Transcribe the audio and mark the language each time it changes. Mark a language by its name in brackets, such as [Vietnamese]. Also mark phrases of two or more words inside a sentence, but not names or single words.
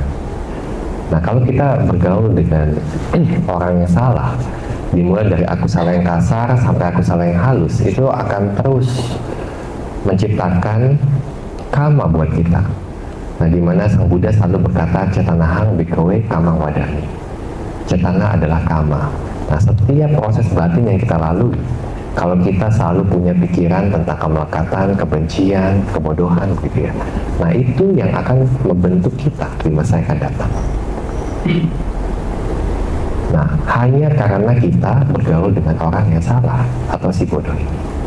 [Indonesian] Nah, kalau kita bergaul dengan orang yang salah, dimulai dari aku salah yang kasar sampai aku salah yang halus, itu akan terus menciptakan kama buat kita. Nah, di mana Sang Buddha selalu berkata, [Pali] cetanahang bhikkhave kamang wadami. [Indonesian] Cetana adalah kama. Nah, setiap proses batin yang kita lalui, kalau kita selalu punya pikiran tentang kemelekatan, kebencian, kebodohan gitu ya, nah itu yang akan membentuk kita di masa yang akan datang. Nah, hanya karena kita bergaul dengan orang yang salah atau si bodoh ini.